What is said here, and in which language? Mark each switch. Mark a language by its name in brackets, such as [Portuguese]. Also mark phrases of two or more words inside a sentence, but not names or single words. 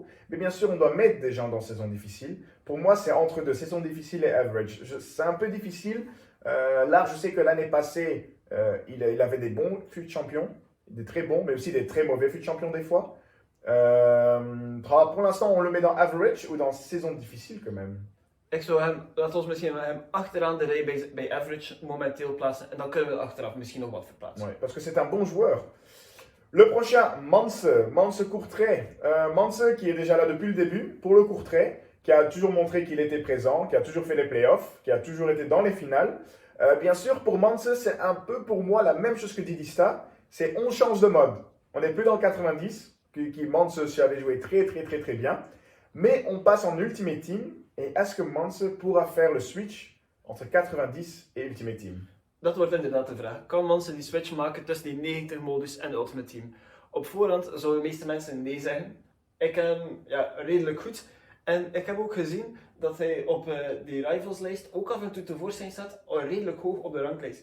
[French] Mais bien sûr, on doit mettre des gens dans saison difficile. Pour moi, c'est entre deux, saison difficile et average. C'est un peu difficile. Là, je sais que l'année passée, il avait des bons fut champions. Des très bons, mais aussi des très mauvais fut champions des fois. Pour l'instant, on le met dans average ou dans saison difficile quand même. [Dutch] Ik zou hem, laten we misschien hem achteraan de rij bij average momenteel plaatsen. En dan kunnen we achteraf misschien nog wat verplaatsen. [French] Ouais, parce que c'est un bon joueur. Le prochain, Manse Courtrai. Manse qui est déjà là depuis le début pour le Courtrai, qui a toujours montré qu'il était présent, qui a toujours fait les playoffs, qui a toujours été dans les finales. Bien sûr, pour Manse, c'est un peu pour moi la même chose que Didista. C'est on change de mode. On n'est plus dans le 90, qui Manse avait joué très bien. Mais on passe en Ultimate Team. Et est-ce que Manse pourra faire le switch entre 90 et Ultimate Team? [Dutch] Dat wordt inderdaad de vraag. Kan Manse die switch maken tussen die 90 modus en de Ultimate Team? Op voorhand zouden de meeste mensen nee zeggen. Ik ken hem redelijk goed. En ik heb ook gezien dat hij op die rivalslijst ook af en toe tevoorschijn staat, al redelijk hoog op de ranglijst.